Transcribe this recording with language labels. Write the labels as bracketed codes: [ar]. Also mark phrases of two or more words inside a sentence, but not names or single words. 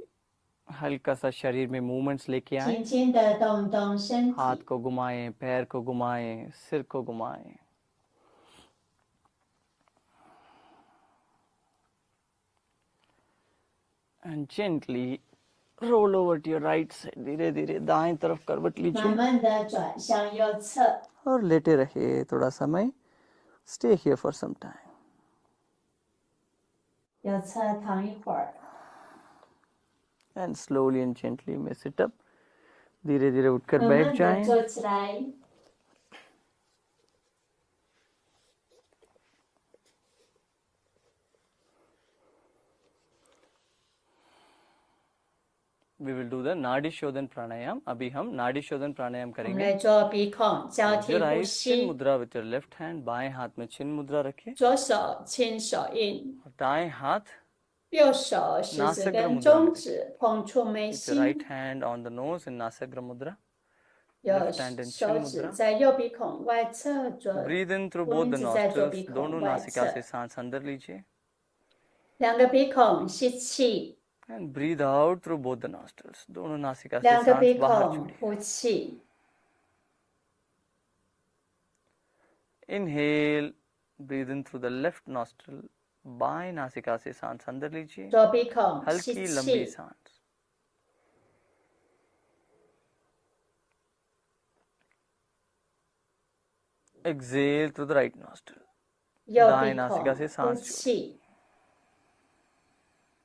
[hi] हल्का सा शरीर में movements लेके आए. [zh] 轻轻的动动身 [hi] हाथ [zh] 体， [hi] को घुमाएं, पैर को घुमाएं, सिर को घुमाएं. [en] And gently roll over to your right side. [hi] धीरे धीरे दाएं तरफ करवट [zh] 慢 [hi] लीजिए [zh] 慢的转向右侧， [hi] और लेटे रहिए थोड़ा समय. [en] Stay here for some time. [zh] 右侧躺一会儿， [en] And slowly and gently you may sit up. [hi] धीरे धीरे उठकर [zh] 慢 [hi] बैठ [zh] 慢的 [hi] जाएं. [zh] 坐起来。 [en] We will do the [hi] नाड़ी शोधन प्राणायाम. अभी हम नाड़ी शोधन प्राणायाम [zh] 我们 [hi] करेंगे. [zh] 来做鼻孔交 [en] Close [zh] 替 [en] your [zh] 呼 [en] eyes. चिन [zh] 吸， [en] मुद्रा with your left hand. [hi] बाएं हाथ में चिन मुद्रा रखिए. [zh] 左手牵手印， [hi] और दाएं हाथ [zh] 右手食指 [hi] नासिक [zh] 跟 [hi] मुद्रा [zh] 中 [hi] में [zh] 指碰触眉 [en] With your right [zh] 心， [en] hand on the nose in Nasagra Mudra. [zh] 右 [en] left hand in [zh] 手 [en] chin [zh] 指 [en] mudra. [zh] 在右鼻孔外侧，左 [en] Breathe in through [zh] 无 [en] both [zh] 名 [en] the [zh] 指在左 [en] nostrils. [zh] 鼻孔 [hi] दोनों [zh] 外 [hi] नासिका [zh] 侧 [hi] से， सांस अंदर लीजिए. [zh] 两个鼻孔吸气， [en] And breathe out through both the nostrils. [hi] दोनों नासिका से [zh] 两个 [hi] सांस [zh] 鼻 [hi] बाहर [zh] 孔 [hi] छोड़िए. [zh] 呼气， [en] Inhale. Breathe in through the left nostril. [hi] बाएं नासिका से सांस अंदर लीजिए. [zh] 左鼻孔吸 [hi] हल्की लंबी [zh] 气， [hi] सांस. [en] Exhale through the right nostril. [zh] 右 [hi] दाएं [zh] 鼻 [hi] नासिका [zh] 孔 [hi] से [zh] 呼 [hi] सांस छोड़िए. [zh] 气，